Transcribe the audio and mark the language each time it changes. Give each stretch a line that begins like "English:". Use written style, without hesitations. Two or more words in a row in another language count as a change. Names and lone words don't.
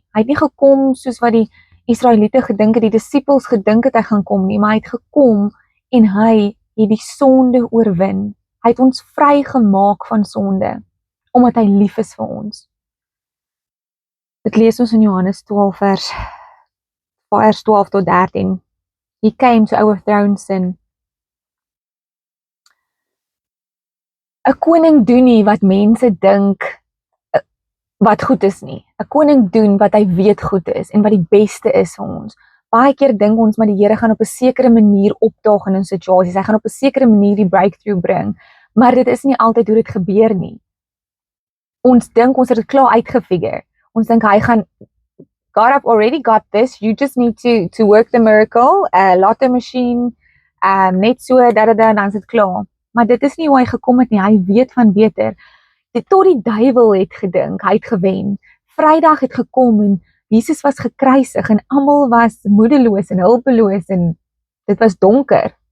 Afrikaans: Hy het nie gekom soos wat die Israeliete gedink het, die disippels gedink het hy gaan kom nie, maar hy het gekom en hy het die sonde oorwin. Hy het ons vrygemaak van sonde, omdat hy lief is vir ons. Dit lees ons in Johannes 12 vers 12 tot 13.
English: He came to overthrow sin.
Afrikaans: 'n Koning doen nie wat mense dink wat goed is nie. 'n Koning doen wat hy weet goed is en wat die beste is vir ons. Baie keer dink ons maar die Here gaan op 'n sekere manier opdaag in 'n situasie. Hy gaan op 'n sekere manier die breakthrough bring, maar dit is nie altyd hoe dit gebeur nie. Ons dink ons het dit klaar uitgefigure. Ons dink hy gaan, God,
English: I've already got this. You just need to work the miracle, lotto machine,
Afrikaans: net so dan is dit klaar. Maar dit is nie hoe hy gekom het nie. Hy weet van beter. Tot die duiwel het gedink, hy het gewen. Vrydag het gekom en Jesus was gekruisig en almal was moedeloos en hulpeloos en dit was donker.